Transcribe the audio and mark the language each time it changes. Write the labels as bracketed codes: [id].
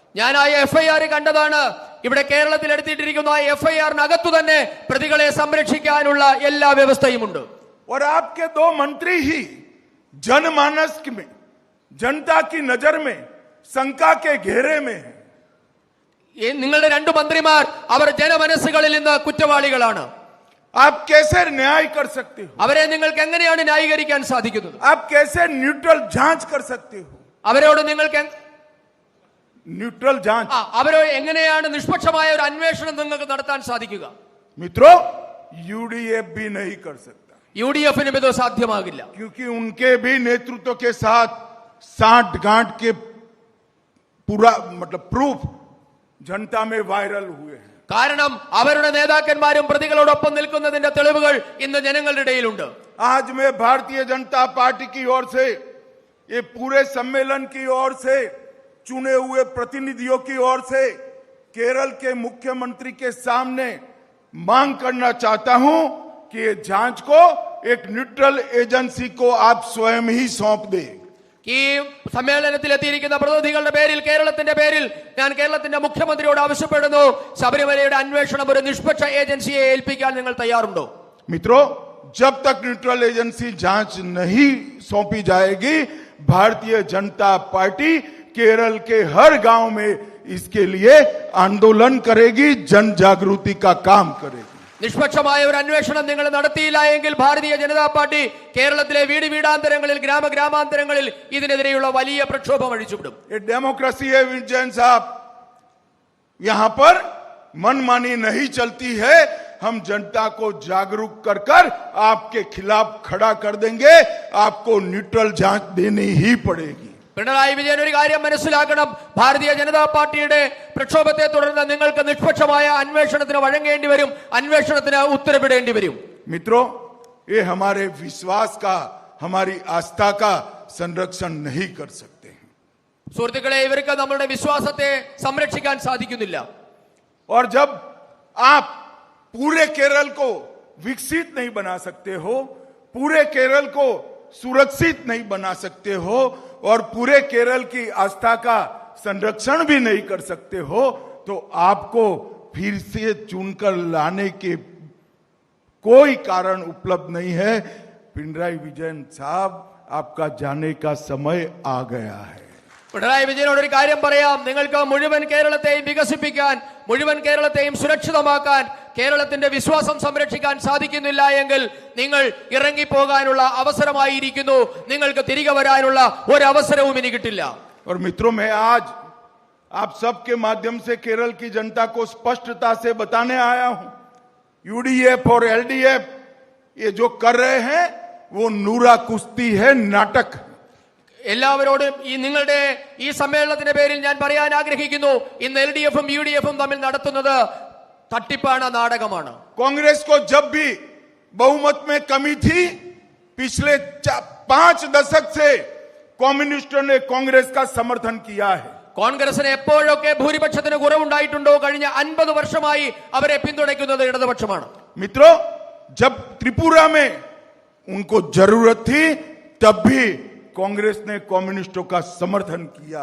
[ml] ഞാൻ ആ FIR കണ്ടതാണ്. ഇവിടെ കേരളത്തിൽ എടുത്തിട്ടിരിക്കുന്ന ആ FIR-നകത്തു തന്നെ പ്രതികളെ സംരക്ഷിക്കാനുള്ള എല്ലാ വ്യവസ്ഥയുമുണ്ട്. [hi] और आपके दो मंत्री ही जनमानस में, जनता की नजर में शंका के घेरे में है. [ml] നിങ്ങളുടെ രണ്ട് മന്ത്രിമാർ അവർ ജനമനസ്സുകളിൽ നിന്ന് കുറ്റവാളികളാണ്. [hi] आप कैसे न्याय कर सकते हो? [ml] അവരെ നിങ്ങൾക്ക് എങ്ങനെയാണ് ന്യായീകരിക്കാൻ സാധിക്കുന്നത്? [hi] आप कैसे न्यूट्रल जांच कर सकते हो? [ml] അവരോട് നിങ്ങൾക്ക് [hi] न्यूट्रल जांच [ml] അവരോ എങ്ങനെയാണ് നിഷ്പക്ഷമായ ഒരു അന്വേഷണം നിങ്ങൾക്ക് നടത്താൻ സാധിക്കുക? [hi] मित्रों, यूडीएफ भी नहीं कर सकता, [ml] UDF-നും ഇത് സാധ്യമാകില്ല. [hi] क्योंकि उनके भी नेतृत्व के साथ साठ गांठ के पूरा प्रूफ जनता में वायरल हुए हैं. [ml] കാരണം അവരുടെ നേതാക്കന്മാരും പ്രതികളോടൊപ്പം നിൽക്കുന്നതിന്റെ തെളിവുകൾ ഇന്ന് ജനങ്ങളുടെ ഇടയിലുണ്ട്. [hi] आज मैं भारतीय जनता पार्टी की ओर से, ये पूरे सम्मेलन की ओर से, चुने हुए प्रतिनिधियों की ओर से केरल के मुख्यमंत्री के सामने मांग करना चाहता हूं कि ये जांच को एक न्यूट्रल एजेंसी को आप स्वयं ही सौंप दें. [ml] ഈ സമ്മേളനത്തിൽ എത്തിയിരിക്കുന്ന പ്രതിനിധികളുടെ പേരിൽ, കേരളത്തിന്റെ പേരിൽ ഞാൻ കേരളത്തിന്റെ മുഖ്യമന്ത്രിയോട് ആവശ്യപ്പെടുന്നു, ശബരിമലയുടെ അന്വേഷണം ഒരു നിഷ്പക്ഷ ഏജൻസിയെ ഏൽപ്പിക്കാൻ നിങ്ങൾ തയ്യാറുണ്ടോ? [hi] मित्रों, जब तक न्यूट्रल एजेंसी जांच नहीं सौंपी जाएगी, भारतीय जनता पार्टी केरल के हर गांव में इसके लिए आंदोलन करेगी, जन जागृति का काम करेगी. [ml] നിഷ്പക്ഷമായ ഒരു അന്വേഷണം നിങ്ങൾ നടത്തിയില്ല എങ്കിൽ ഭാരതീയ ജനതാ പാർട്ടി കേരളത്തിലെ വീടാന്തരങ്ങളിൽ, ഗ്രാമാന്തരങ്ങളിൽ ഇതിനെതിരെയുള്ള വലിയ പ്രക്ഷോഭം അഴിച്ചുവിടും. [hi] ये डेमोक्रेसी है विजयन साहब, यहां पर मनमानी नहीं चलती है. हम जनता को जागरूक कर आपके खिलाफ खड़ा कर देंगे. आपको न्यूट्रल जांच देनी ही पड़ेगी. [ml] പിണറായി വിജയൻ ഒരു കാര്യം മനസ്സിലാക്കണം, ഭാരതീയ ജനതാ പാർട്ടിയുടെ പ്രക്ഷോഭത്തെ തുടർന്ന് നിങ്ങൾക്ക് നിഷ്പക്ഷമായ അന്വേഷണത്തിന് വഴങ്ങേണ്ടി വരും, അന്വേഷണത്തിന് ഉത്തരവിടേണ്ടി വരും. [hi] मित्रों, ये हमारे विश्वास का, हमारी आस्था का संरक्षण नहीं कर सकते हैं. [ml] സുഹൃത്തുക്കളെ, ഇവർക്ക് നമ്മളുടെ വിശ്വാസത്തെ സംരക്ഷിക്കാൻ സാധിക്കുന്നില്ല. [hi] और जब आप पूरे केरल को विकसित नहीं बना सकते हो, पूरे केरल को सुरक्षित नहीं बना सकते हो और पूरे केरल की आस्था का संरक्षण भी नहीं कर सकते हो, तो आपको फिर से चुनकर लाने के कोई कारण उपलब्ध नहीं है. पिनराई विजयन साहब, आपका जाने का समय आ गया है. [ml] പിണറായി വിജയനോട് ഒരു കാര്യം പറയാം, നിങ്ങൾക്ക് മുഴുവൻ കേരളത്തെയും വികസിപ്പിക്കാൻ, മുഴുവൻ കേരളത്തെയും സുരക്ഷിതമാക്കാൻ, കേരളത്തിന്റെ വിശ്വാസം സംരക്ഷിക്കാൻ സാധിക്കുന്നില്ല എങ്കിൽ നിങ്ങൾ ഇറങ്ങിപ്പോകാനുള്ള അവസരമായിരിക്കുന്നു. നിങ്ങൾക്ക് തിരികെ വരാനുള്ള ഒരു അവസരവും ഇനി കിട്ടില്ല. [hi] और मित्रों, मैं आज आप सबके माध्यम से केरल की जनता को स्पष्टता से बताने आया हूं, यूडीएफ और एलडीएफ ये जो कर रहे हैं वो नूरा कुश्ती है, नाटक. [ml] എല്ലാവരോടും നിങ്ങളുടെ ഈ സമ്മേളനത്തിന്റെ പേരിൽ ഞാൻ പറയാൻ ആഗ്രഹിക്കുന്നു, ഇന്ന് LDF-ഉം UDF-ഉം തമ്മിൽ നടത്തുന്നത് തട്ടിപ്പാണ്, നാടകമാണ്. [hi] कांग्रेस को जब भी बहुमत में कमी थी, पिछले 5 दशक से कम्युनिस्टों ने कांग्रेस का समर्थन किया है. [ml] കോൺഗ്രസിന് എപ്പോഴൊക്കെ ഭൂരിപക്ഷത്തിന് കുറവുണ്ടായിട്ടുണ്ടോ, കഴിഞ്ഞ 50 വർഷമായി അവരെ പിന്തുണയ്ക്കുന്നത് ഇടതുപക്ഷമാണ്. [hi] मित्रों, जब त्रिपुरा में उनको जरूरत थी, तब भी कांग्रेस ने कम्युनिस्टों का समर्थन किया.